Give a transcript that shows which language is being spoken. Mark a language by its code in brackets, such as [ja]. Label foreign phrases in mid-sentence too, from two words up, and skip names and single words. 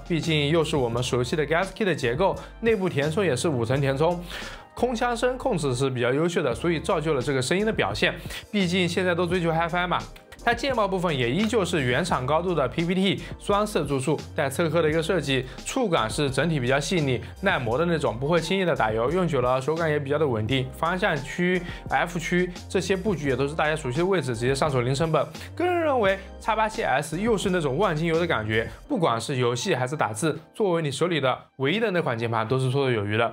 [zh] 畢竟又是我們熟悉的 Gas Key 的結構，內部填充也是5層填充。空腔聲控制是比較優秀的，所以造就了這個聲音的表現。畢竟現在都追求 Hi-Fi 嘛。它鍵帽部分也依舊是原廠高度的 PPT 雙色注數帶側刻的一個設計，觸感是整體比較細膩耐磨的那種，不會輕易的打油，用久了手感也比較的穩定。方向區、F 區這些布局也都是大家熟悉的位置，直接上手零成本。個人認為 X87S 又是那種萬金油的感覺，不管是遊戲還是打字，作為你手裡的唯一的那款鍵盤都是綽綽有餘的。